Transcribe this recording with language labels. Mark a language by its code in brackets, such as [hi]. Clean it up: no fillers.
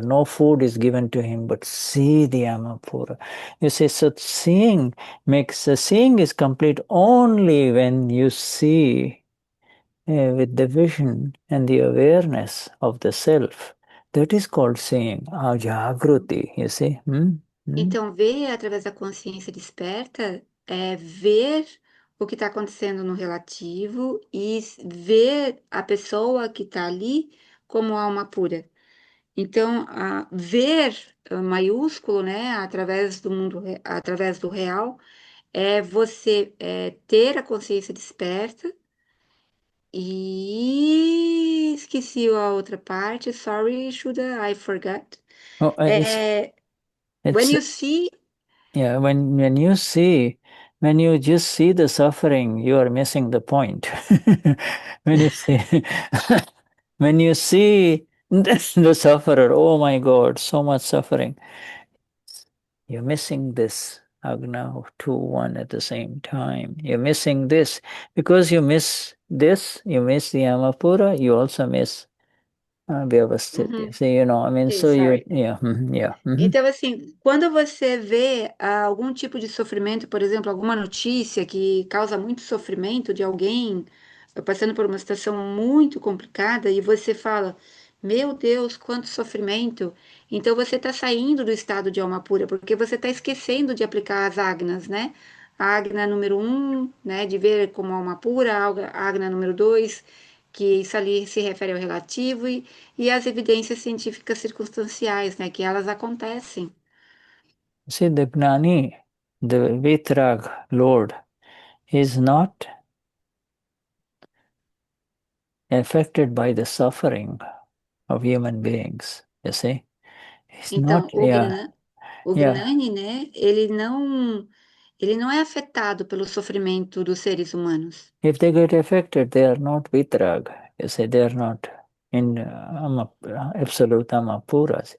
[en] No food is given to him, but see the Alma Pura. You see, so seeing is complete only when you see with the vision and the awareness of the self. That is called seeing, Jagruti, you see. [pt] Então, ver através da consciência desperta é ver o que está acontecendo no relativo e ver a pessoa que está ali como alma pura. Então, ver maiúsculo, né, através do mundo, através do real, é você ter a consciência desperta. E esqueci a outra parte. [en] Sorry, Shuddha, I forgot. Oh, When it's you see. yeah. When you just see the suffering, you are missing the point. When you see when you see the sufferer, oh my God, so much suffering. You're missing this Agna 2, 1 at the same time. You're missing this. Because you miss this, you miss the Amapura, you also miss Vyavasthiti. So, Okay, so you, sorry. yeah, yeah. [pt] Então, assim, quando você vê algum tipo de sofrimento, por exemplo, alguma notícia que causa muito sofrimento de alguém passando por uma situação muito complicada e você fala, meu Deus, quanto sofrimento! Então você está saindo do estado de alma pura, porque você está esquecendo de aplicar as agnas, né? A agna número um, né, de ver como alma pura, a agna número dois, que isso ali se refere ao relativo, e as evidências científicas circunstanciais, né, que elas acontecem. [en] See, the Gnani, the Vitrag Lord, is not affected by the suffering of human beings. You see? He's [pt] Então, [en] not, yeah, [pt] o [en] yeah. [pt] Gnani, né, ele não é afetado pelo sofrimento dos seres humanos. [en] If they get affected, they are not Vitrag. You see, they are not in absolute Amapuras.